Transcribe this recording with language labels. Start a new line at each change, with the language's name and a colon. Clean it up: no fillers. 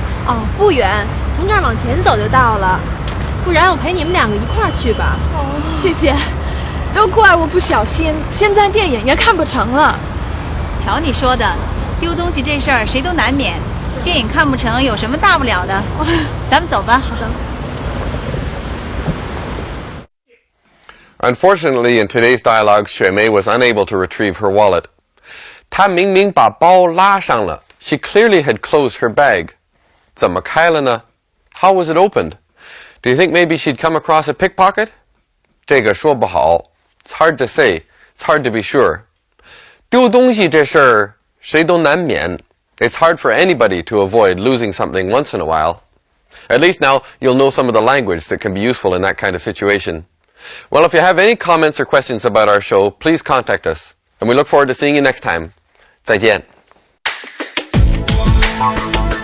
Chinese: 哦，不远，从这儿往前走就到了。不然我陪你们两个一块儿去吧。谢谢，都怪我不小心，现在电影也看不成了。瞧你说的，丢东西这事儿谁都难免，电影看不成有什么大不了的？咱们走吧。走。
English: Unfortunately, in today's dialogue, Xue Mei was unable to retrieve her wallet.
Chinese: 她明明把包拉上了。
English: She clearly had closed her bag.
Chinese: 怎么开了呢?
English: How was it opened? Do you think maybe she'd come across a pickpocket?
Chinese: 这个说不好.
English: It's hard to say. It's hard to be sure.
Chinese: 丢东西这事儿谁都难免.
English: It's hard for anybody to avoid losing something once in a while. At least now you'll know some of the language that can be useful in that kind of situation. Well, if you have any comments or questions about our show, please contact us. And we look forward to seeing you next time. 再见。